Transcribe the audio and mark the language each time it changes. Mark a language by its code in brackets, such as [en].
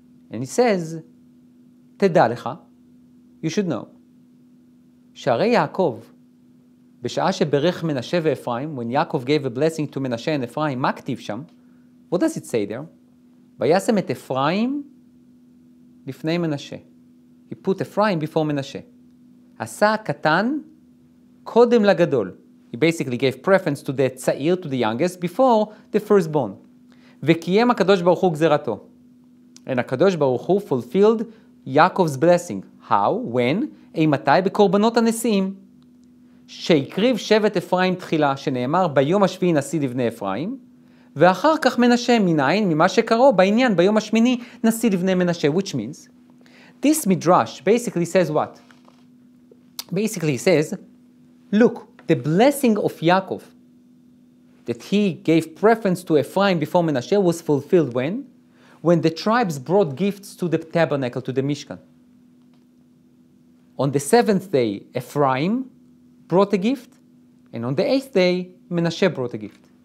[en] And he says, [he] תדע לך, [en] you should know, [he] שהרי יעקב, בשעה שברך מנשה ואפרים, [en] when Yaakov gave a blessing to Menashe and Ephraim, [he] מה כתיב שם? [en] What does it say there? [he] וישם את אפרים לפני מנשה. [en] He put Ephraim before Menashe. [he] עשה הקטן קודם לגדול. [en] He basically gave preference to the צעיר, to the youngest, before the firstborn. [he] וקיים הקדוש ברוך הוא גזירתו. [en] And הקדוש ברוך הוא fulfilled Yaakov's blessing. How? When? [he] אימתי? בקורבנות הנשיאים. שהקריב שבט אפרים תחילה, שנאמר ביום השביעי נשיא לבני אפרים, ואחר כך מנשה, מניין, ממה שקראו בעניין ביום השמיני נשיא לבני מנשה, [en] which means, this Midrash basically says what? Basically says, look, the blessing of Yaakov, that he gave preference to Ephraim before Menashe, was fulfilled when? When the tribes brought gifts to the tabernacle, to the Mishkan. On the 7th day, Ephraim brought a gift, and on the 8th day, Menashe brought a gift.